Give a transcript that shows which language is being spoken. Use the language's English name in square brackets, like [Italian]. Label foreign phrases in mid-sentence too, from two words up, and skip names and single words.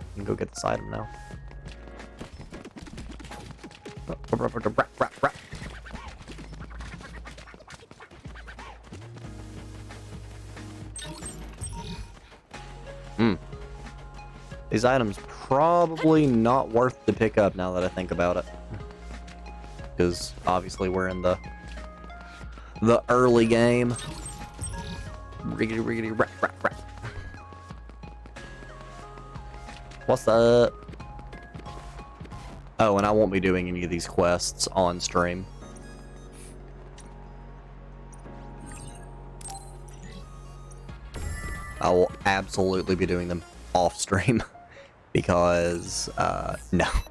[English] We can go get this item now. These items probably not worth to pick up now that I think about it. Because obviously we're in the early game. Riggedy riggedy rap rap rap. What's up? Oh, and I won't be doing any of these quests on stream. I will absolutely be doing them off stream because no.